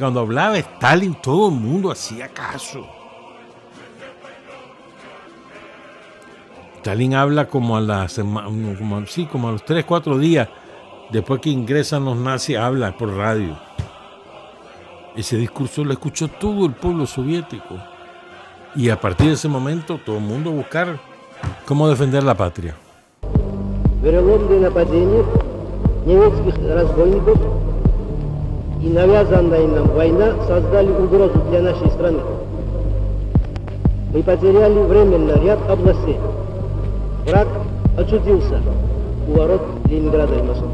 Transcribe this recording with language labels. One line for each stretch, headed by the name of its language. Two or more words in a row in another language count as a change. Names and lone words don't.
Spanish: Cuando hablaba Stalin, todo el mundo hacía caso. Stalin habla como a los 3-4 días después que ingresan los nazis, habla por radio. Ese discurso lo escuchó todo el pueblo soviético. Y a partir de ese momento, todo el mundo buscar cómo defender la patria.
Russian: Вероломные нападения немецких разбойников и навязанная нам война создали угрозу для нашей страны. Мы потеряли временно ряд областей. Враг очутился у ворот Ленинграда и Москвы.